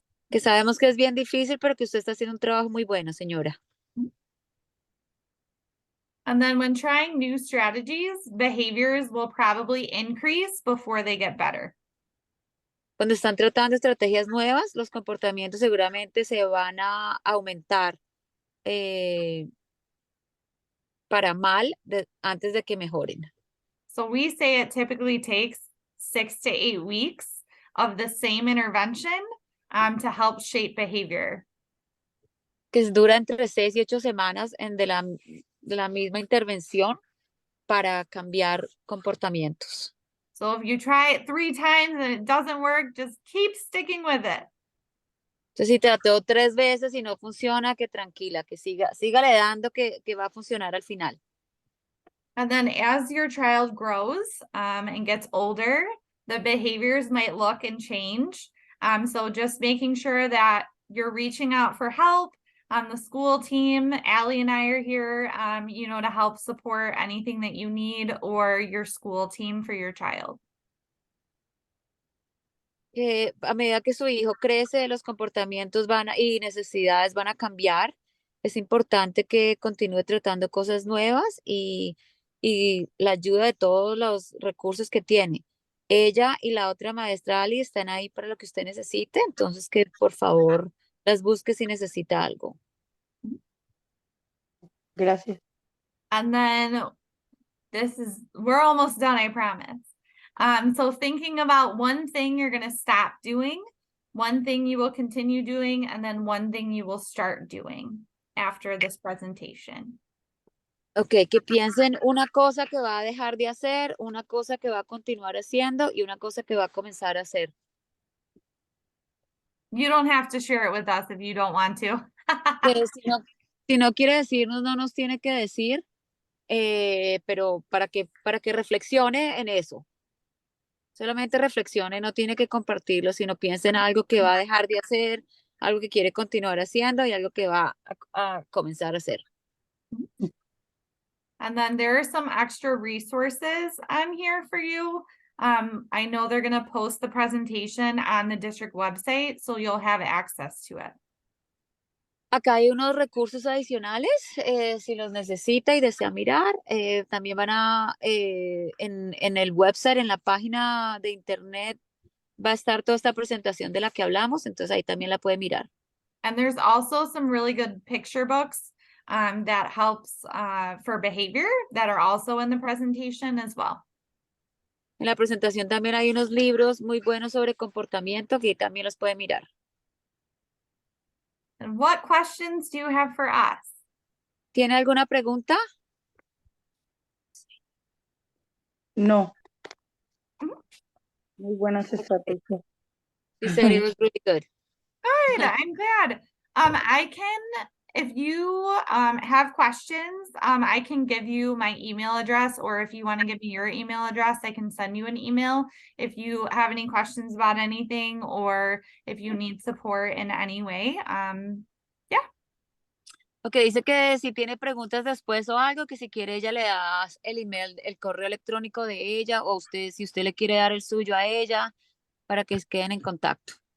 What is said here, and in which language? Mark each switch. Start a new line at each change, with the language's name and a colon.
Spanish: Que sabemos que es bien difícil, pero que usted está haciendo un trabajo muy bueno, señora.
English: And then when trying new strategies, behaviors will probably increase before they get better.
Spanish: Cuando están tratando estrategias nuevas, los comportamientos seguramente se van a aumentar para mal antes de que mejoren.
English: So we say it typically takes 6 to 8 weeks of the same intervention to help shape behavior.
Spanish: Que dura entre 6 y 8 semanas de la misma intervención para cambiar comportamientos.
English: So if you try it 3 times and it doesn't work, just keep sticking with it.
Spanish: Entonces, si trató 3 veces y no funciona, que tranquila, que sígale dando que va a funcionar al final.
English: And then as your child grows and gets older, the behaviors might look and change. So just making sure that you're reaching out for help on the school team. Allie and I are here, you know, to help support anything that you need, or your school team for your child.
Spanish: A medida que su hijo crece, los comportamientos y necesidades van a cambiar. Es importante que continúe tratando cosas nuevas y la ayuda de todos los recursos que tiene. Ella y la otra maestra Ali están ahí para lo que usted necesite, entonces que por favor las busque si necesita algo. Gracias.
English: And then we're almost done, I promise. So thinking about one thing you're going to stop doing, one thing you will continue doing, and then one thing you will start doing after this presentation.
Spanish: Ok, que piensen una cosa que va a dejar de hacer, una cosa que va a continuar haciendo y una cosa que va a comenzar a hacer.
English: You don't have to share it with us if you don't want to.
Spanish: Que si no quiere decirnos, no nos tiene que decir, pero para que reflexione en eso. Solamente reflexione, no tiene que compartirlo, sino piense en algo que va a dejar de hacer, algo que quiere continuar haciendo y algo que va a comenzar a hacer.
English: And then there are some extra resources here for you. I know they're going to post the presentation on the district website, so you'll have access to it.
Spanish: Acá hay unos recursos adicionales, si los necesita y desea mirar. También van en el website, en la página de internet, va a estar toda esta presentación de la que hablamos, entonces ahí también la puede mirar.
English: And there's also some really good picture books that helps for behavior that are also in the presentation as well.
Spanish: En la presentación también hay unos libros muy buenos sobre comportamiento que también los puede mirar.
English: And what questions do you have for us?
Spanish: ¿Tiene alguna pregunta? No. Ujú. Muy buenas estrategias.
English: She said it was really good. Good, I'm glad. I can, if you have questions, I can give you my email address, or if you want to give me your email address, I can send you an email if you have any questions about anything, or if you need support in any way.
Spanish: Ok, dice que si tiene preguntas después o algo, que si quiere ella le da el email, el correo electrónico de ella, o usted, si usted le quiere dar el suyo a ella, para que queden en contacto.